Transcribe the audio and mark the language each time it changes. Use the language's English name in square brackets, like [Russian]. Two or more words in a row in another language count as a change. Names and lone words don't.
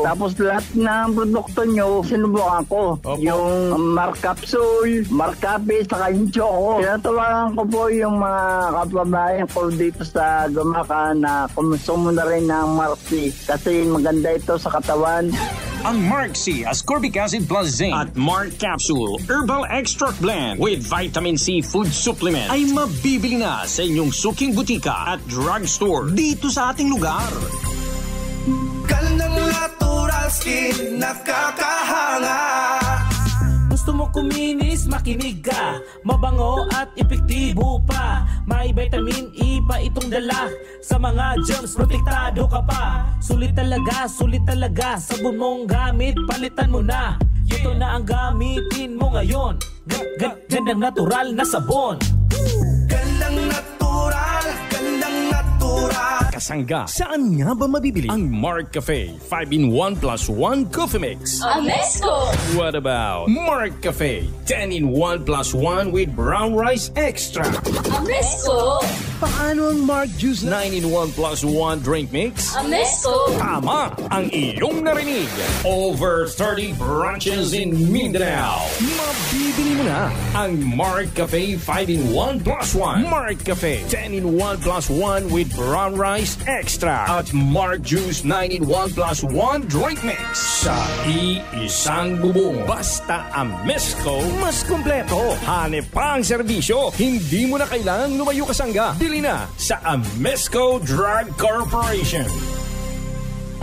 [Filipino] Tapos lahat ng produkto nyo, sinubukan ko. Opo. Yung Mark Capsule, Mark Cafe, saka yung Choco. Tinatawagan ko po yung mga kababayan ko dito sa Gumaca na kumusumo na rin ng Mark C kasi maganda ito sa katawan. Ang Mark C Ascorbic Acid Plus Zinc at Mark Capsule Herbal Extract Blend with Vitamin C Food Supplement ay mabibili na sa inyong suking butika at drugstore dito sa ating lugar. Gandang natural skin, nakakahanga. Gusto mo kuminis, makinig ka. Mabango at epektibo pa. May vitamin E pa itong dala. Sa mga germs, protektado ka pa. Sulit talaga, sabon mong gamit, palitan mo na. Ito na ang gamitin mo ngayon. Gandang natural na sabon. Gandang natural, gandang natural. Kasangga, saan nga ba mabibili ang Mark Cafe 5-in-1 plus 1 Coffee Mix? Amesco! [English] What about Mark Cafe 10-in-1 plus 1 with brown rice extra? [Filipino] Amesco! Paano ang Mark Juice 9-in-1 plus 1 drink mix? Amesco! Tama ang iyong narinig. [English] Over 30 branches in Mindanao. [Filipino] Mabibili mo na ang Mark Cafe 5-in-1 plus 1. Mark Cafe 10-in-1 plus 1 with brown rice extra at Mark Juice 9-in-1 plus 1 drink mix. Sa iisang bubong. Basta Amesco, mas kompleto. Hanep pa ang serbisyo. Hindi mo na kailangang lumayo kasangga. Bili na sa Amesco Drug Corporation.